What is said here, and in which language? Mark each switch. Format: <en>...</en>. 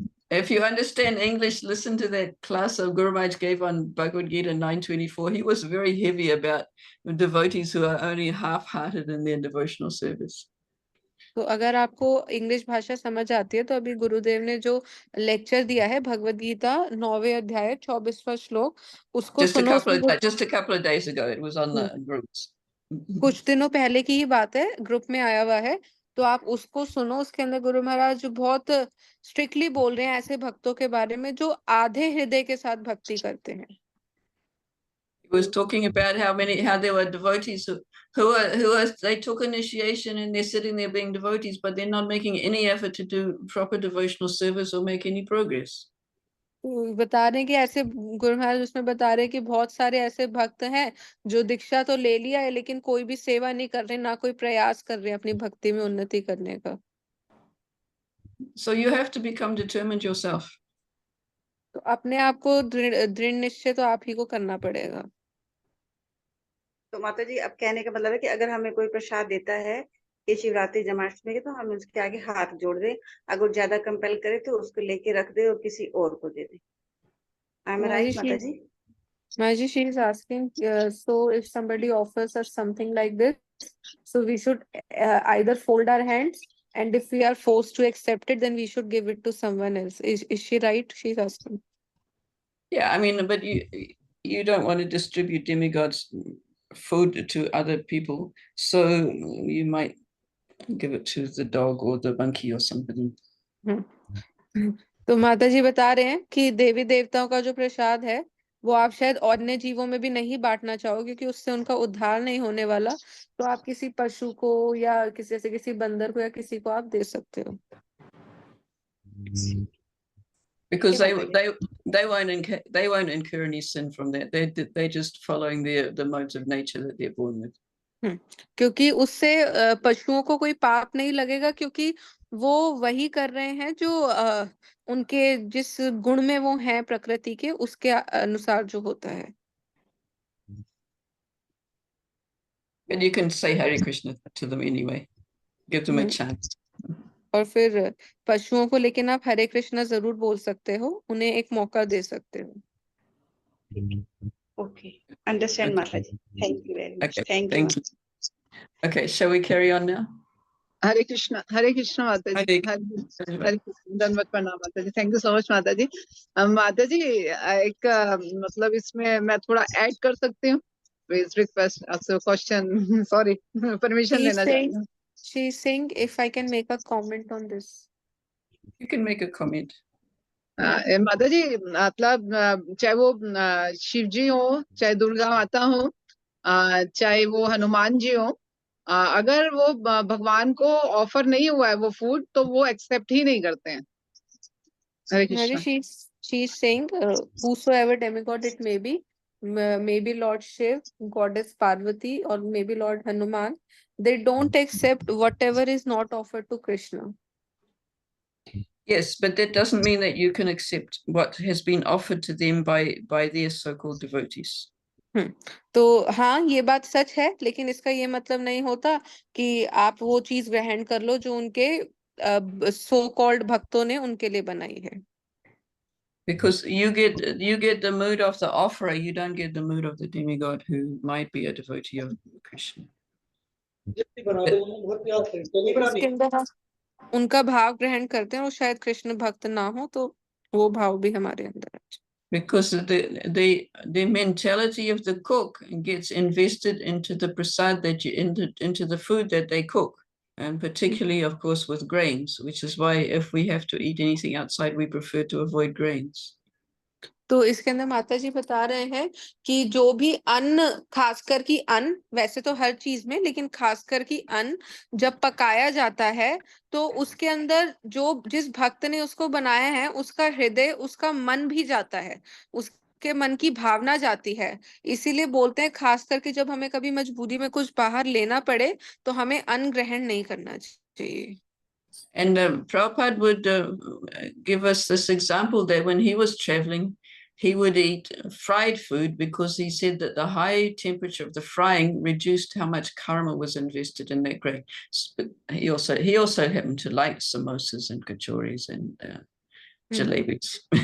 <en>If you understand English, listen to that class of Guru Maharaj gave on Bhagavad Gita 924. He was very heavy about devotees who are only half-hearted in their devotional service.</en> <hi>तो अगर आपको English भाषा समझ आती है तो अभी गुरुदेव ने जो लेक्चर दिया है भगवद गीता 9वें अध्याय 24वां श्लोक, उसको सुनो।</hi> <en>Just a couple of days ago, it was on the groups.</en> <hi>कुछ दिनों पहले की ही बात है, ग्रुप में आया हुआ है, तो आप उसको सुनो। उसके अंदर गुरु महाराज बहुत स्ट्रिक्टली बोल रहे हैं ऐसे भक्तों के बारे में जो आधे हृदय के साथ भक्ति करते हैं।</hi> <en>He was talking about how there were devotees they took initiation and they're sitting there being devotees, but they're not making any effort to do proper devotional service or make any progress.</en> <hi>बता रहे हैं कि ऐसे गुरु महाराज उसमें बता रहे हैं कि बहुत सारे ऐसे भक्त हैं जो दीक्षा तो ले लिया है लेकिन कोई भी सेवा नहीं कर रहे, ना कोई प्रयास कर रहे हैं अपनी भक्ति में उन्नति करने का।</hi> <en>So you have to become determined yourself.</en> <hi>तो अपने आप को दृढ़ निश्चय तो आप ही को करना पड़ेगा। तो माता जी अब कहने का मतलब है कि अगर हमें कोई प्रसाद देता है कि शिवरात्रि जन्माष्टमी के, तो हम उसके आगे हाथ जोड़ दें, अगर ज्यादा कंपेल करे तो उसको लेके रख दे और किसी और को दे दे।</hi> <en>Am I right, mata ji? Maji, she is asking, so if somebody offers us something like this, so we should either fold our hands, and if we are forced to accept it, then we should give it to someone else. Is she right? She's asking. Yeah, I mean, but you don't want to distribute demigods food to other people, so you might give it to the dog or the monkey or somebody.</en> <hi>तो माता जी बता रहे हैं कि देवी देवताओं का जो प्रसाद है वो आप शायद अन्य जीवों में भी नहीं बांटना चाहो क्योंकि उससे उनका उद्धार नहीं होने वाला, तो आप किसी पशु को या किसी बंदर को या किसी को आप दे सकते हो।</hi> <en>Because they won't incur any sin from that. They're just following the modes of nature that they're born with.</en> <hi>क्योंकि उससे पशुओं को कोई पाप नहीं लगेगा क्योंकि वो वही कर रहे हैं जो उनके जिस गुण में वो हैं प्रकृति के उसके अनुसार जो होता है।</hi> <en>And you can say Hare Krishna to them anyway. Give them a chance.</en> <hi>और फिर पशुओं को लेकिन आप हरे कृष्णा जरूर बोल सकते हो, उन्हें एक मौका दे सकते हो।</hi> <en>Okay, understand, mata ji. Thank you very much. Okay, Thank you. Okay, shall we carry on now?</en> <hi>हरे कृष्णा माता जी। Hare हरे कृष्ण, दंडवत प्रणाम माता जी।</hi> <en>thank you so much</en> <hi>माता जी। माता जी एक मतलब इसमें मैं थोड़ा ऐड कर सकती हूँ?</hi> <en>please request</en> <hi>आपसे क्वेश्चन, सॉरी, परमिशन लेना चाहती हूँ।</hi> <en>She is saying if I can make a comment on this. You can make a comment.</en> <hi>माता जी मतलब चाहे वो शिव जी हो, चाहे दुर्गा माता हो, चाहे वो हनुमान जी हो, अगर वो भगवान को ऑफर नहीं हुआ है वो फूड, तो वो एक्सेप्ट ही नहीं करते हैं। हरे</hi> <en>Mary,</en> <hi>Krishna.</hi> <en>she's saying, whosoever demigod it may be, maybe Lord Shiv, Goddess Parvati, or maybe Lord Hanuman, they don't accept whatever is not offered to Krishna. Yes, but that doesn't mean that you can accept what has been offered to them by their so-called devotees.</en> <hi>तो हाँ, ये बात सच है, लेकिन इसका ये मतलब नहीं होता कि आप वो चीज ग्रहण कर लो जो उनके सो कॉल्ड भक्तों ने उनके लिए बनाई है।</hi> <en>Because you get the mood of the offerer, you don't get the mood of the demigod who might be a devotee of Krishna.</en> <hi>इसके अंदर हम उनका भाव ग्रहण करते हैं और शायद कृष्ण भक्त ना हो, तो वो भाव भी हमारे अंदर है।</hi> <en>Because the mentality of the cook gets invested into the prasad that you into the food that they cook, and particularly, of course, with grains, which is why if we have to eat anything outside, we prefer to avoid grains.</en> <hi>तो इसके अंदर माता जी बता रहे हैं कि जो भी अन्न, खासकर की अन्न, वैसे तो हर चीज में, लेकिन खासकर की अन्न जब पकाया जाता है तो उसके अंदर जो जिस भक्त ने उसको बनाया है उसका हृदय, उसका मन भी जाता है, उसके मन की भावना जाती है। इसीलिए बोलते हैं खास करके जब हमें कभी मजबूरी में कुछ बाहर लेना पड़े तो हमें अन्न ग्रहण नहीं करना चाहिए।</hi> <en>And Prabhupada would give us this example that when he was traveling, he would eat fried food because he said that the high temperature of the frying reduced how much karma was invested in that grain. But he also happened to like samosas and kachoris and jalebis.</en>